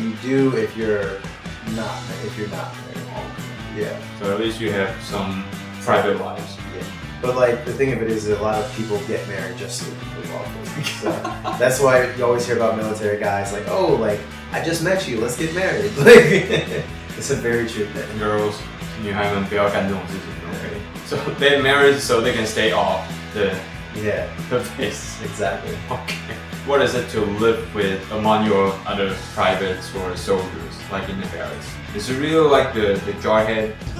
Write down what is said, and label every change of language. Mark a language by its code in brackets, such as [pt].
[en] You do if you're not married. Yeah. So at least you have some private lives. Yeah. But like the thing of it is that a lot of people get married just to move off. So that's why you always hear about military guys like, oh, like I just met you, let's get married. Like it's a very true thing. Girls, [zh] 女孩们不要干这种事情 ，OK? [en] So they married so they can stay off the base. Exactly. Okay. What is it to live with among your other privates or soldiers, like in the barracks? Is it really like the jarhead?